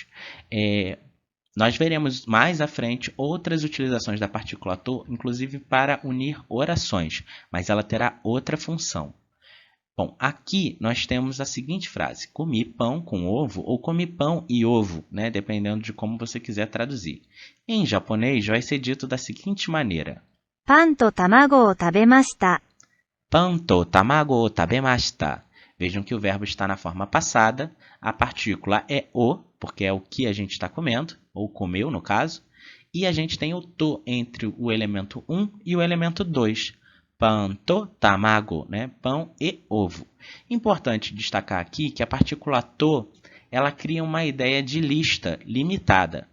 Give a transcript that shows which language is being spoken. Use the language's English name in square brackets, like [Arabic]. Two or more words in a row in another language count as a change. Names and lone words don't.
[Portuguese] Nós veremos mais à frente outras utilizações da partícula to, inclusive para unir orações, mas ela terá outra função. Bom, aqui nós temos a seguinte frase: comi pão com ovo ou comi pão e ovo, né? Dependendo de como você quiser traduzir. Em japonês vai ser dito da seguinte maneira: [Japanese] パンと卵を食べました。パンと卵を食べました. [Portuguese] Vejam que o verbo está na forma passada, a partícula é o, porque é o que a gente está comendo, ou comeu no caso, e a gente tem o to entre o elemento 1 e o elemento 2. [Japanese] パンと卵, [Portuguese] né? Pão e ovo. Importante destacar aqui que a partícula to, ela cria uma ideia de lista limitada.